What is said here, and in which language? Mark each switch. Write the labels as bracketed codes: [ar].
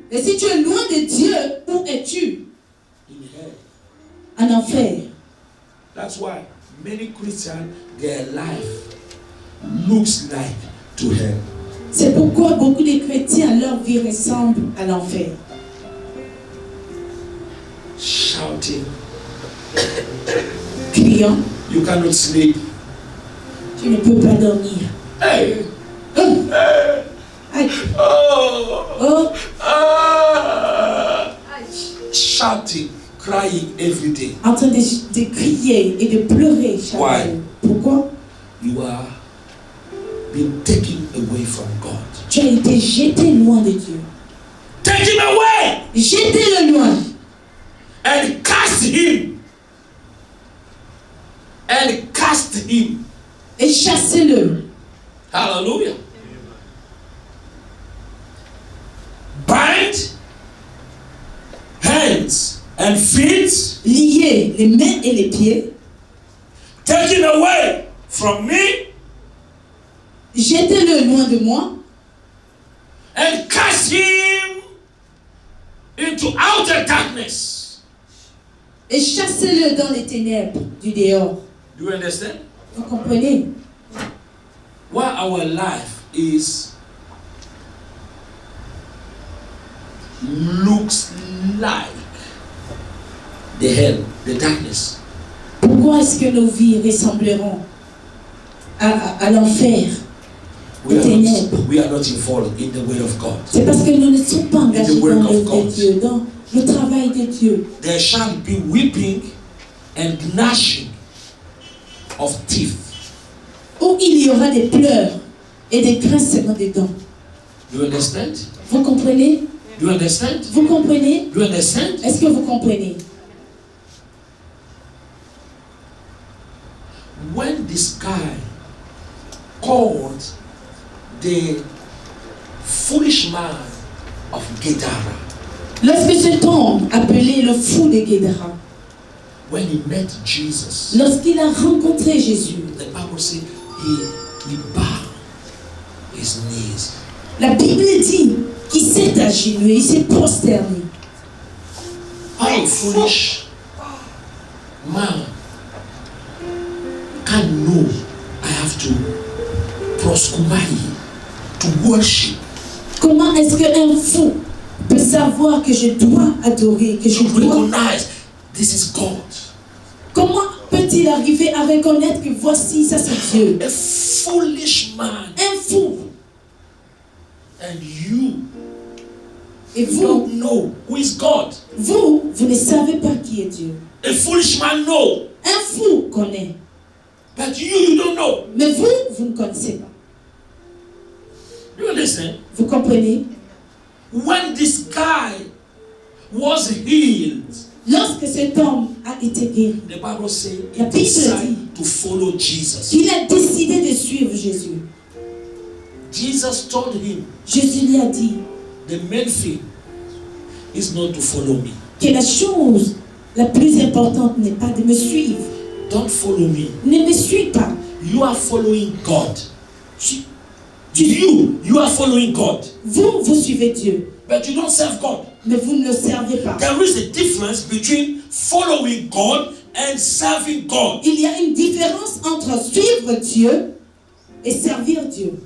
[fr] et si tu es loin de Dieu, où es-tu? [en] In hell. [fr] En enfer. [en] That's why many Christians, their life looks like to hell. [fr] C'est pourquoi beaucoup de chrétiens, leur vie ressemble à l'enfer. [en] Shouting. [fr] Criant, [en] You cannot sleep. [fr] tu ne peux pas dormir. Hey. Oh, Hey. aïe, Oh. oh, Ah. [en] Shouting, crying every day. [fr] en train de crier et de pleurer chaque [en] Why? [fr] jour. Pourquoi? [en] You are being taken away from God. [fr] Tu as été jeté loin de Dieu. [en] Take him away [fr] Jetez-le loin [en] and cast him. And cast him. [fr] et chassez-le. [en] Hallelujah. Bind hands and feet. [fr] Liez les mains et les pieds. [en] Take him away from me [fr] Jetez-le loin de moi [en] and cast him into outer darkness. [fr] et chassez-le dans les ténèbres du dehors. [en] Do you understand? [fr] Vous comprenez? [en] Why our life looks like the hell, the darkness. [fr] Pourquoi est-ce que nos vies ressembleront à l'enfer, [en] We [fr] aux [en] are [fr] ténèbres? [en] not involved in the word of God. [fr] C'est parce que nous ne sommes pas engagés [en] word [fr] dans [en] of [fr] l'œuvre [en] God. [fr] de Dieu, dans le travail de Dieu. [en] There shall be weeping and gnashing of teeth. [fr] Où il y aura des pleurs et des grincements de dents. [en] Do you understand? [fr] Vous comprenez? [en] Do you understand? [fr] Vous comprenez? [en] Do you understand? [fr] Est-ce que vous comprenez? [en] When this guy called the foolish man of Gadara, [fr] Lorsque cet homme appelé le fou de Guédara, [en] when he met Jesus, [fr] lorsqu'il a rencontré Jésus, [en] the Bible says he bowed his knees. [fr] la Bible dit qu'il s'est agenouillé, il s'est prosterné. [en] How foolish man can know I have to proskumahi, to worship, [fr] Comment est-ce qu'un fou peut savoir que je dois adorer, que je [en] to [fr] dois... [en] recognize this is God? [fr] Comment peut-il arriver à reconnaître que voici, ça c'est Dieu? [en] A foolish man. [fr] Un fou. [en] And you [fr] Et vous, [en] don't know who is God. [fr] vous ne savez pas qui est Dieu. [en] A foolish man know, [fr] Un fou connaît. [en] but you don't know. [fr] Mais vous ne connaissez pas. [en] Do you understand? [fr] Vous comprenez? [en] When this guy was healed, [fr] Lorsque cet homme a été guéri, [en] the Bible says [fr] La [en] he [fr] Bible [en] decided to follow Jesus. [fr] il a décidé de suivre Jésus. [en] Jesus told him, [fr] Jésus lui a dit [en] the main thing is not to follow me. [fr] que la chose la plus importante n'est pas de me suivre. [en] Don't follow me. [fr] Ne me suis pas. [en] You are following God. [fr] Tu- [en] You are following God, [fr] Vous suivez Dieu, [en] but you don't serve God. [fr] mais vous ne le servez pas. [en] There is a difference between following God and serving God. [fr] Il y a une différence entre suivre Dieu et servir Dieu.